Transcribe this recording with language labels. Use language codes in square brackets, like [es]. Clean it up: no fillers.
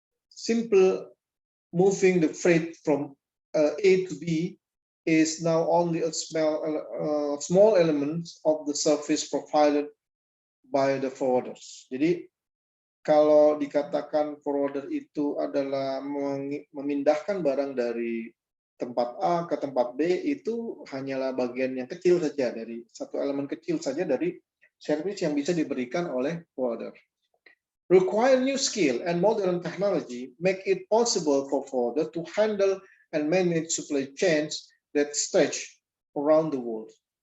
[en] Simple moving the freight from A to B is now only a small element of the service provided by the forwarders. [id] Jadi kalau dikatakan forwarder itu adalah memindahkan barang dari tempat A ke tempat B, itu hanyalah bagian yang kecil saja, dari satu elemen kecil saja dari service yang bisa diberikan oleh forwarder. [en] Require new skill and modern technology make it possible for forwarder to handle and manage supply chains that stretch around the world.